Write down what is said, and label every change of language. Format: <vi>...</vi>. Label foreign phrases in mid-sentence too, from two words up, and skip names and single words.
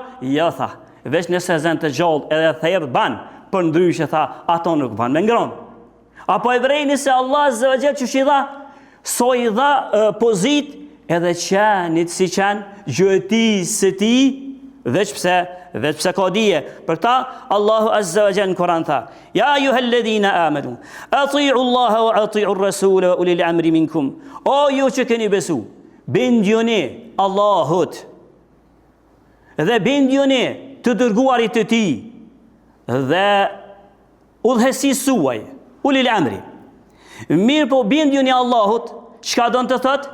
<sq>Jo, tha, veç nëse zën të gjallë edhe thërë ban, për ndryshe, tha, ato nuk ban me ngron. Apo e vrejni se Allah</sq> <ar>عز وجل</ar> <sq>që shi dha, so i dha pozit edhe qenit si qen, gjëtis së ti, veç pse ka dije. Për ta,</sq> <ar>Allahu عز وجل</ar> <sq>në Kur'an tha,</sq> <ar>يا أيها الذين آمنوا أطيعوا الله وأطيعوا الرسول وأولي الأمر منكم.</ar> <sq>O ju që keni besu, bindjuni Allahut dhe bindjuni të dërguarit të ti dhe udhëheqësisë suaj,</sq> <ar>أولي الأمر.</ar> <sq>Mirë po bindjuni Allahut, çka do të thotë?</sq>